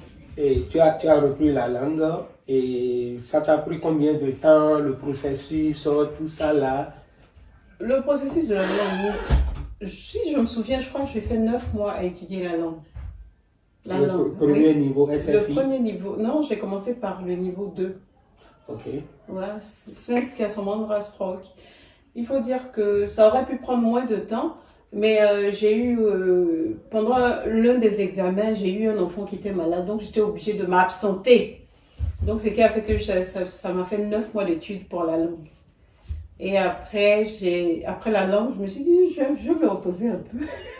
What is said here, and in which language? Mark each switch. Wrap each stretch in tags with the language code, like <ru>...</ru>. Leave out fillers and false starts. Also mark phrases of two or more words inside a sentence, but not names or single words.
<fr>Et tu as repris la langue. Et ça t'a pris combien de temps, le processus, tout ça là? Le processus de la langue, si je me souviens, je crois que j'ai fait 9 mois à étudier la langue. Premier niveau SFI? Le premier niveau, non, j'ai commencé par le niveau 2. Ok. Voilà,</fr> <sv>Svenska som andraspråk.</sv> <fr>Il faut dire que ça aurait pu prendre moins de temps, mais j'ai eu, pendant l'un des examens, j'ai eu un enfant qui était malade, donc j'étais obligée de m'absenter. Donc, ce qui a fait que ça m'a fait 9 mois d'études pour la langue. Et après la langue, je me suis dit, je vais me reposer un peu.</fr>